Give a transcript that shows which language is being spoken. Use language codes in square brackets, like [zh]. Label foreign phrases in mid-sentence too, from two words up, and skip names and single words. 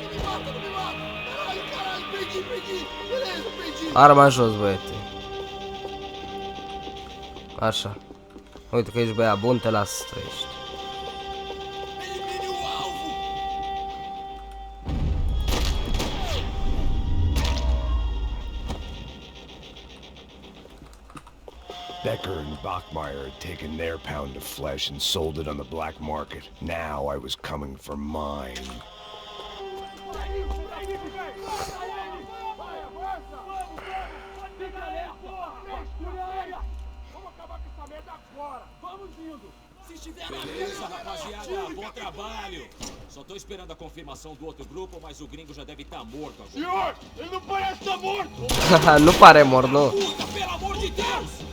[ro] Arma jos, băiete. Așa. Uite că ești băiat bun, te las să trăiești. [en] Becker and Bachmeyer had taken their pound of flesh and sold it on the black market. Now I was coming for mine. [pt] Beleza, rapaziada, bom trabalho. Só tô esperando a confirmação do outro grupo, mas o gringo já deve estar morto agora. Senhor, ele não parece estar morto. [ro] Nu pare mort, nu. [pt] Puta, pelo amor de Deus!